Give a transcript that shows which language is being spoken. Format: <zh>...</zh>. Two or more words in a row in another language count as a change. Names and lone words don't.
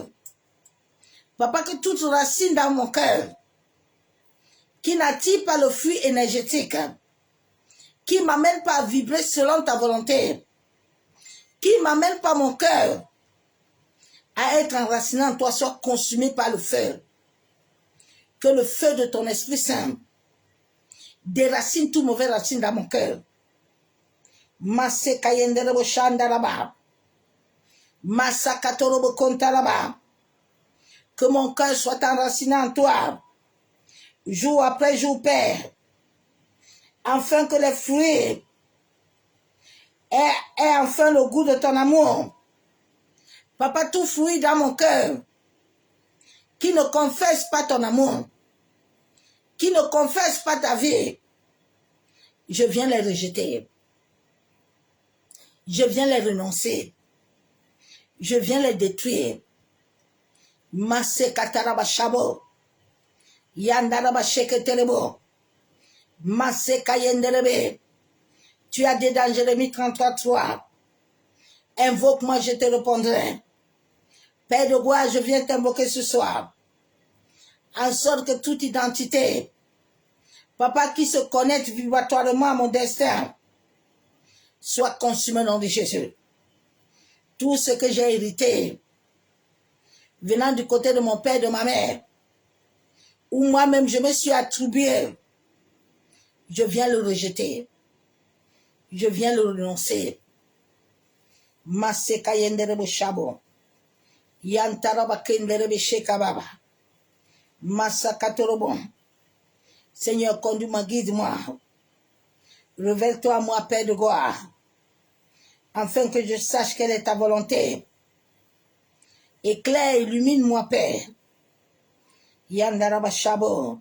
<fr>Papa, que toute racine dans mon cœur, qui n'attire pas le flux énergétique, qui ne m'amène pas à vibrer selon ta volonté, qui ne m'amène pas mon cœur à être enraciné en toi, soit consumé par le feu. Que le feu de ton Esprit Saint déracine toute mauvaise racine dans mon cœur. Masekayendere shandaraba, masakatorobo kontaraba. Que mon cœur soit enraciné en toi, jour après jour, Père, afin que les fruits aient enfin le goût de ton amour. Papa, tout fruit dans mon cœur qui ne confesse pas ton amour, qui ne confesse pas ta vie, je viens les rejeter. Je viens les renoncer. Je viens les détruire. Masse kataraba shabo, yandaraba sheketerebo, masse kayenderebe. Tu as dit dans Jérémie 33:3, invoque-moi, je te répondrai. Père de gloire, je viens t'invoquer ce soir, en sorte que toute identité, Papa, qui se connecte vibratoirement à mon destin, soit consumé au nom de Jésus. Tout ce que j'ai hérité, venant du côté de mon père et de ma mère, où moi-même je me suis attribué, je viens le rejeter. Je viens le renoncer. Maseka yenderebo shabo. Yantaraba kenderebe shekababa. Masakatorobo. Seigneur, conduis-moi, guide-moi. Révèle-toi à moi, Père de gloire, afin que je sache quelle est ta volonté. Éclaire, illumine-moi, Père. Yandaraba shabo.</fr>